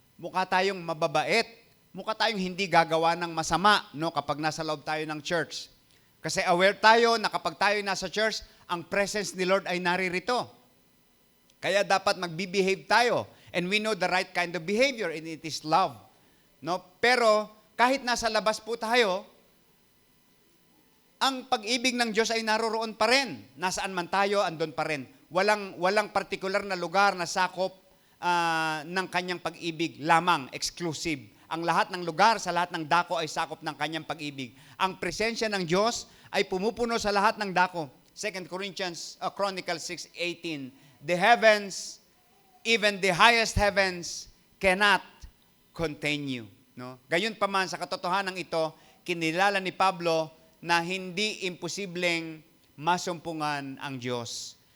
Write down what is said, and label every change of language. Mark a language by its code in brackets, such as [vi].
[tl] Mukha tayong mababait. Mukha tayong hindi gagawa ng masama, no, kapag nasa loob tayo ng church. Kasi aware tayo na kapag tayo nasa church, ang presence ni Lord ay naririto. Kaya dapat mag-behave tayo. [en] And we know the right kind of behavior, and it is love. No? [tl] Pero kahit nasa labas po tayo, ang pag-ibig ng Diyos ay naroroon pa rin. Nasaan man tayo, andun pa rin. Walang partikular na lugar na sakop ng kanyang pag-ibig lamang, exclusive. Ang lahat ng lugar, sa lahat ng dako ay sakop ng kanyang pag-ibig. Ang presensya ng Diyos ay pumupuno sa lahat ng dako. [en] 2 Chronicles 6:18, the heavens, even the highest heavens, cannot contain you. No? [tl] Gayon pa man, sa katotohanan ito, kinilala ni Pablo na hindi imposibleng masumpungan ang Diyos.